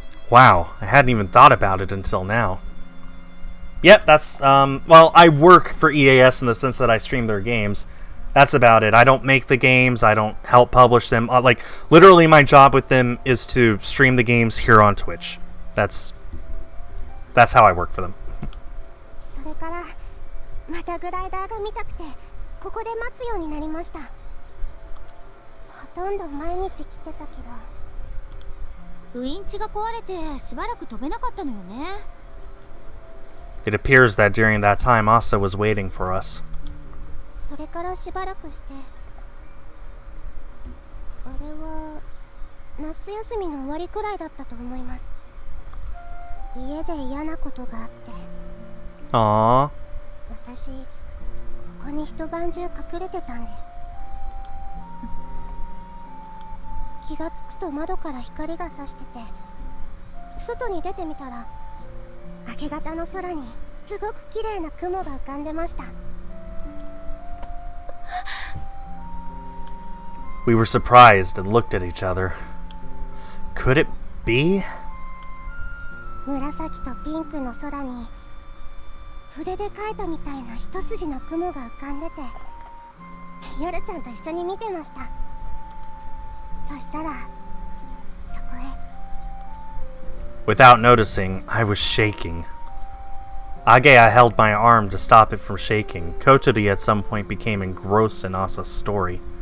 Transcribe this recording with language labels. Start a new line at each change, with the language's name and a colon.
English: Wow, I hadn't even thought about it until now. Yep, that's, well, I work for EAS in the sense that I stream their games. That's about it. I don't make the games, I don't help publish them. Like, literally my job with them is to stream the games here on Twitch. That's how I work for them.
Japanese: それからまたグライダーが見たくてここで待つようになりました。ほとんど毎日来てたけどウインチが壊れてしばらく飛べなかったのよね。
English: It appears that during that time Asa was waiting for us.
Japanese: それからしばらくしてあれは夏休みの終わりくらいだったと思います。家で嫌なことがあって
English: Aww.
Japanese: 私ここに一晩中隠れてたんです。気がつくと窓から光が差してて外に出てみたら明け方の空にすごく綺麗な雲が浮かんでました。
English: We were surprised and looked at each other. Could it be?
Japanese: 紫とピンクの空に筆で描いたみたいな一筋の雲が浮かんでて夜ちゃんと一緒に見てました。そしたらそこへ
English: Without noticing, I was shaking. Agea held my arm to stop it from shaking. Kotori at some point became engrossed in Asa's story.